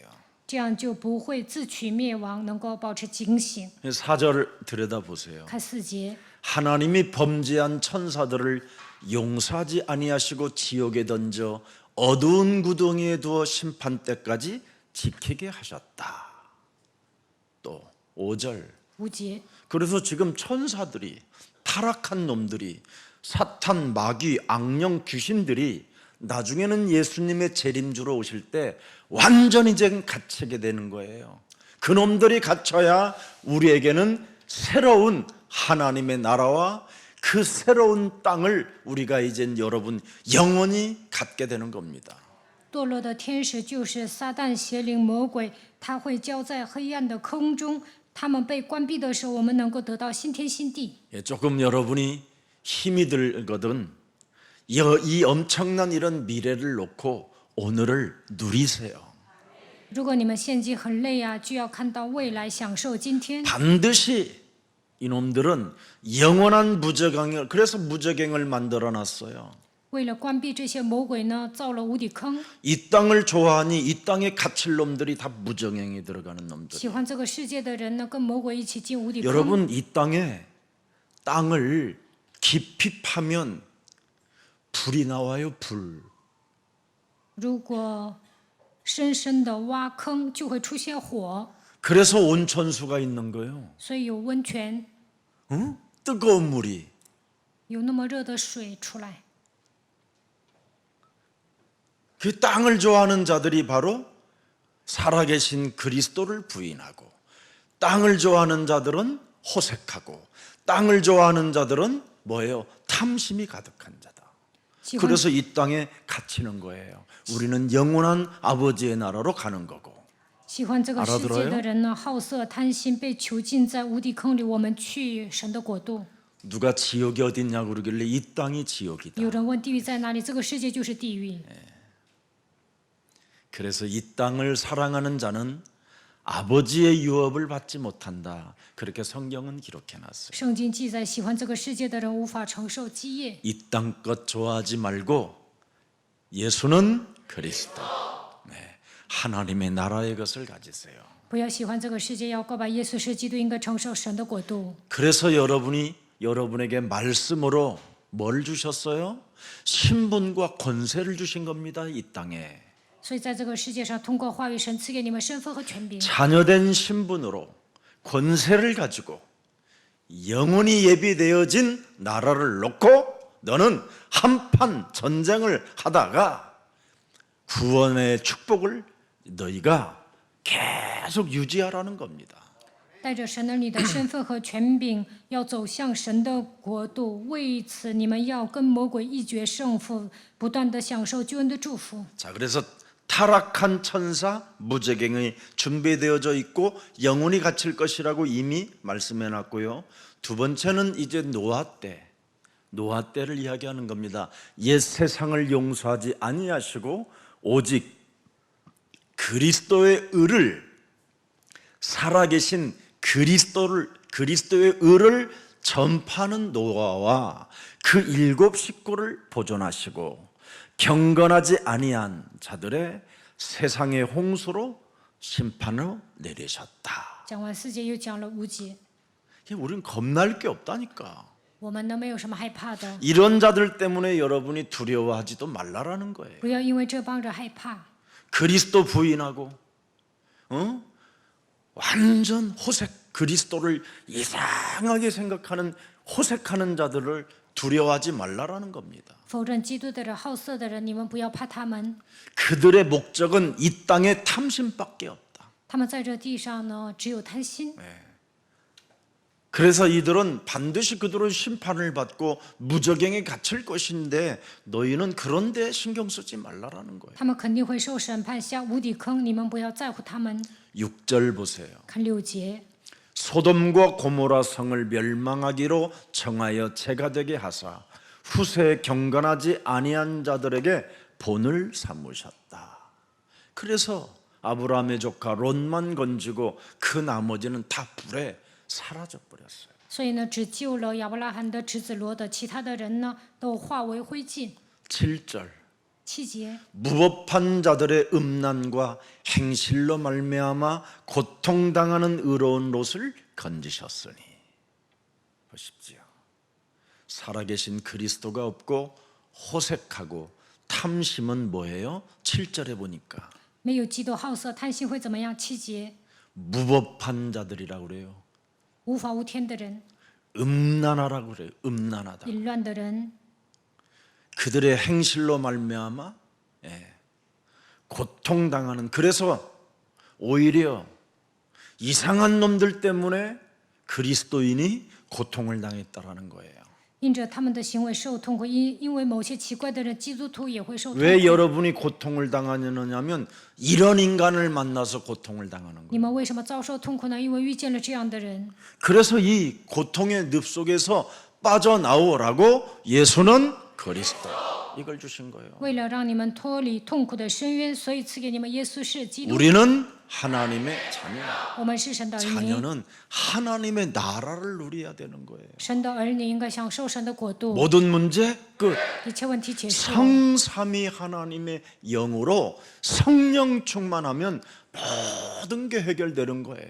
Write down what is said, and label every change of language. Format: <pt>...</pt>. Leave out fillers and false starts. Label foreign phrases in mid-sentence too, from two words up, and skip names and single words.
<zh>这样就不会自取灭亡，能够保持警醒。</zh> <ko>4절 들여다보세요.</ko> <zh>看4节，</zh> <ko>하나님이 범죄한 천사들을 용서하지 아니하시고 지옥에 던져 어두운 구덩이에 두어 심판 때까지 지키게 하셨다. 또 5절.</ko> <zh>5节，</zh> <ko>그래서 지금 천사들이 타락한 놈들이 사탄, 마귀, 악령, 귀신들이 나중에는 예수님의 재림주로 오실 때 완전히 이제 갇히게 되는 거예요. 그 놈들이 갇혀야 우리에게는 새로운 하나님의 나라와 그 새로운 땅을 우리가 이제 여러분 영원히 갖게 되는 겁니다.</ko> <zh>堕落的天使就是撒旦、邪灵、魔鬼，他会交在黑暗的空中。他们被关闭的时候，我们能够得到新天新地。</zh> <ko>조금 여러분이 힘이 들거든 이 엄청난 이런 미래를 놓고 오늘을 누리세요.</ko> <zh>如果你们现今很累啊，就要看到未来，享受今天。</zh> <ko>반드시 이놈들은 영원한 무저갱을 그래서 무저갱을 만들어 놨어요.</ko> <zh>为了关闭这些魔鬼呢，造了无底坑。</zh> <ko>이 땅을 좋아하니 이 땅에 갇힐 놈들이 다 무저갱에 들어가는 놈들.</ko> <zh>喜欢这个世界的人呢，跟魔鬼一起进无底坑。</zh> <ko>여러분 이 땅을 깊이 파면 불이 나와요. 불.</ko> <zh>如果深深的挖坑，就会出现火，</zh> <ko>그래서 온천수가 있는 거예요.</ko> <zh>所以有温泉，</zh> <ko>뜨거운 물이.</ko> <zh>有那么热的水出来。</zh> <ko>그 땅을 좋아하는 자들이 바로 살아계신 그리스도를 부인하고 땅을 좋아하는 자들은 호색하고 땅을 좋아하는 자들은 뭐예요? 탐심이 가득한 자다.</ko> <zh>喜欢</zh> <ko>그래서 이 땅에 갇히는 거예요. 우리는 영원한 아버지의 나라로 가는 거고.</ko> <zh>喜欢这个世界的人呢，好色贪心，被囚禁在无底坑里。我们去神的国度。</zh> <ko>누가 지옥이 어딨냐고 그러길래 이 땅이 지옥이다.</ko> <zh>有人问地狱在哪里？这个世界就是地狱。</zh> <ko>그래서 이 땅을 사랑하는 자는 아버지의 유업을 받지 못한다. 그렇게 성경은 기록해놨어요.</ko> <zh>圣经记载，喜欢这个世界的人无法承受基业。</zh> <ko>이 땅 것 좋아하지 말고 예수는 그리스도. 네, 하나님의 나라의 것을 가지세요.</ko> <zh>不要喜欢这个世界，要告白耶稣是基督，应该承受神的国度。</zh> <ko>그래서 여러분에게 말씀으로 뭘 주셨어요? 신분과 권세를 주신 겁니다. 이 땅에.</ko> <zh>所以在这个世界上，通过话语，神赐给你们身份和权柄。</zh> <ko>자녀된 신분으로 권세를 가지고 영원히 예비되어진 나라를 놓고 너는 한판 전쟁을 하다가 구원의 축복을 너희가 계속 유지하라는 겁니다.</ko> <zh>带着神儿女的身份和权柄，要走向神的国度。为此，你们要跟魔鬼一决胜负，不断的享受救恩的祝福。</zh> <ko>자, 그래서 타락한 천사 무저갱이 준비되어져 있고 영원히 갇힐 것이라고 이미 말씀해 놨고요. 두 번째는 이제 노아 때를 이야기하는 겁니다. 옛 세상을 용서하지 아니하시고 오직 그리스도의 의를, 살아계신 그리스도의 의를 전파하는 노아와 그 7 식구를 보존하시고 경건하지 아니한 자들의 세상의 홍수로 심판을 내리셨다.</ko> <zh>讲完4节，又讲了5节，</zh> <ko>우리는 겁날 게 없다니까.</ko> <zh>我们呢没有什么害怕的，</zh> <ko>이런 자들 때문에 여러분이 두려워하지도 말라라는 거예요.</ko> <zh>不要因为这帮着害怕。</zh> <ko>그리스도 부인하고 완전 호색, 그리스도를 이상하게 생각하는 호색하는 자들을 두려워하지 말라라는 겁니다.</ko> <zh>否认基督的人、好色的人，你们不要怕他们。</zh> <ko>그들의 목적은 이 땅의 탐심밖에 없다.</ko> <zh>他们在这地上呢，只有贪心。</zh> <ko>그래서 이들은 반드시 그들은 심판을 받고 무저갱에 갇힐 것인데 너희는 그런 데 신경 쓰지 말라라는 거예요.</ko> <zh>他们肯定会受审判，下无底坑。你们不要在乎他们。</zh> <ko>6절 보세요.</ko> <zh>看6节，</zh> <ko>소돔과 고모라 성을 멸망하기로 정하여 재가 되게 하사 후세에 경건하지 아니한 자들에게 본을 삼으셨다. 그래서 아브라함의 조카 롯만 건지고 그 나머지는 다 불에 사라져 버렸어요.</ko> <zh>所以呢，只救了亚伯拉罕的侄子罗德，其他的人呢都化为灰烬。</zh> <ko>7절</ko> <zh>7节，</zh> <ko>무법한 자들의 음란과 행실로 말미암아 고통당하는 의로운 롯을 건지셨으니. 보십시오. 살아계신 그리스도가 없고 호색하고 탐심은 뭐예요? 7절에 보니까</ko> <zh>没有基督好色贪心会怎么样？7节，</zh> <ko>무법한 자들이라고 그래요.</ko> <zh>无法无天的人，</zh> <ko>음란하라고 그래요. 음란하다.</ko> <zh>淫乱的人，</zh> <ko>그들의 행실로 말미암아 고통당하는. 그래서 오히려 이상한 놈들 때문에 그리스도인이 고통을 당했다라는 거예요.</ko> <zh>因着他们的行为受痛苦，因为某些奇怪的人，基督徒也会受痛</zh> <ko>왜</ko> <zh>苦。</zh> <ko>여러분이 고통을 당하느냐면 이런 인간을 만나서 고통을 당하는 거예요.</ko> <zh>你们为什么遭受痛苦呢？因为遇见了这样的人。</zh> <ko>그래서 이 고통의 늪 속에서 빠져나오라고 예수는 그리스도 이걸 주신 거예요.</ko> <zh>为了让你们脱离痛苦的深渊，所以赐给你们耶稣是基督。</zh> <ko>우리는 하나님의 자녀.</ko> <zh>我们是神的儿女，</zh> <ko>자녀는 하나님의 나라를 누려야 되는 거예요.</ko> <zh>神的儿女应该享受神的国度。</zh> <ko>모든 문제 끝.</ko> <zh>一切问题结束。</zh> <ko>성삼위 하나님의 영으로 성령 충만하면 모든 게 해결되는 거예요.</ko>